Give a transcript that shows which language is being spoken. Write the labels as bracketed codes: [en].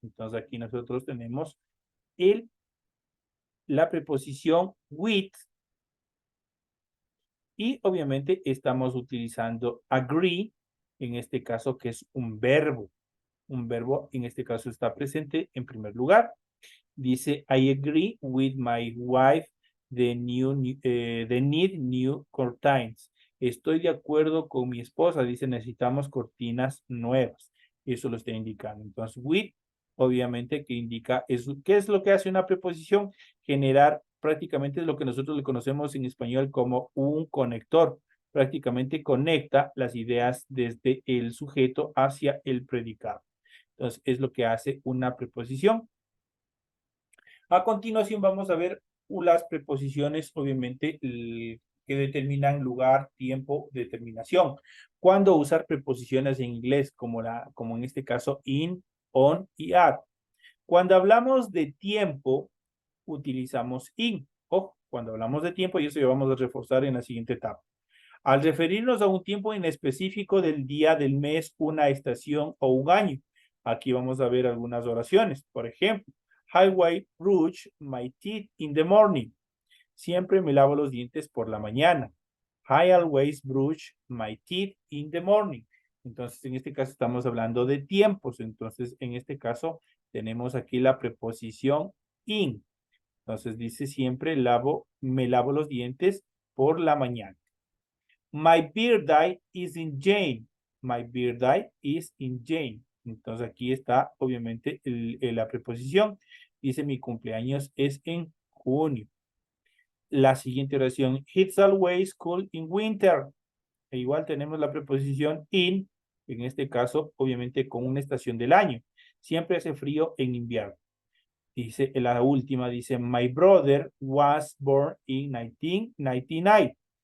[es] Entonces aquí nosotros tenemos la preposición with y obviamente estamos utilizando agree, en este caso que es un verbo. Un verbo en este caso está presente en primer lugar. Dice, [en] I agree with my wife, the need new curtains. [es] Estoy de acuerdo con mi esposa, dice, necesitamos cortinas nuevas. Eso lo está indicando. Entonces, with, obviamente, que indica, ¿qué es lo que hace una preposición? Generar prácticamente lo que nosotros le conocemos en español como un conector. Prácticamente conecta las ideas desde el sujeto hacia el predicado. Entonces, es lo que hace una preposición. A continuación vamos a ver las preposiciones, obviamente, que determinan lugar, tiempo, determinación. ¿Cuándo usar preposiciones en inglés, como en este caso in, on y at? Cuando hablamos de tiempo, utilizamos in. Ojo, cuando hablamos de tiempo, y eso lo vamos a reforzar en la siguiente etapa. Al referirnos a un tiempo en específico del día, del mes, una estación o un año. Aquí vamos a ver algunas oraciones. Por ejemplo, [en] I brush my teeth in the morning. [es] Siempre me lavo los dientes por la mañana. [en] I always brush my teeth in the morning. [es] Entonces, en este caso estamos hablando de tiempos. Entonces, en este caso tenemos aquí la preposición in. Entonces, dice siempre me lavo los dientes por la mañana. [en] My birthday is in Jane. My birthday is in Jane. [es] Entonces aquí está obviamente la preposición. Dice mi cumpleaños es en junio. La siguiente oración. [en] It's always cold in winter. [es] E igual tenemos la preposición in. En este caso obviamente con una estación del año. Siempre hace frío en invierno. Dice la última. Dice [en] my brother was born in 1999.